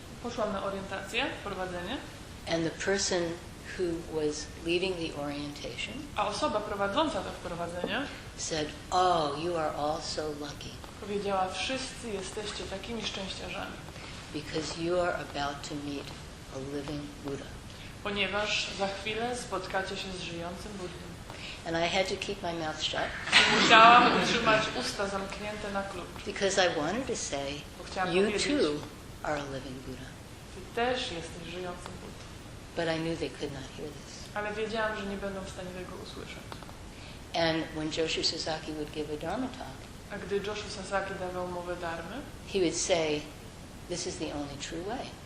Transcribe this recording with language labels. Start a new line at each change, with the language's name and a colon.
Polish: Poszłam na orientację, wprowadzenie,
English: and the person who was leading the orientation
Polish: a osoba prowadząca to wprowadzenie
English: said, "Oh, you are all so lucky
Polish: powiedziała: wszyscy jesteście takimi szczęściarzami,
English: because you are about to meet a living Buddha."
Polish: ponieważ za chwilę spotkacie się z żyjącym Buddą.
English: And I had to keep my mouth shut
Polish: I musiałam trzymać usta zamknięte na klucz,
English: because I wanted to say,
Polish: bo chciałam
English: "You
Polish: powiedzieć:
English: too are a living Buddha."
Polish: ty też jesteś żyjącym Buddą.
English: But I knew they could not hear this.
Polish: Ale wiedziałam, że nie będą w stanie tego usłyszeć.
English: And when Joshu Sasaki would give a Dharma talk,
Polish: A gdy Joshua Sasaki dawał mowę dharmy,
English: he would say, "This is the only true way."